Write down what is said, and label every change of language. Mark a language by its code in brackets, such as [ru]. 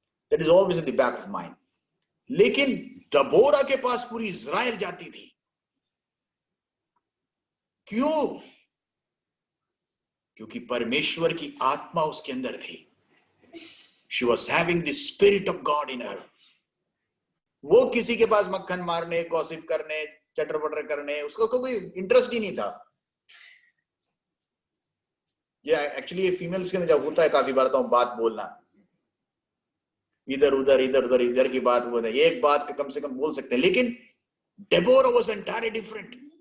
[en] That is always in the back of mind. [hi] लेकिन दबोरा के पास पूरी इजराइल जाती थी। क्यों? क्योंकि परमेश्वर की आत्मा उसके अंदर थी। [en] She was having the spirit of God in her. [hi] वो किसी के पास मक्खन मारने, गॉसिप करने, चटर पटर करने उसको कोई इंटरेस्ट ही नहीं था। ये एक्चुअली फीमेल्स के अंदर जब होता है काफी बार, तो बात बोलना इधर उधर की बात बोल रहे, एक बात का कम से कम बोल सकते हैं। लेकिन डेबोरा [en] Was entirely different.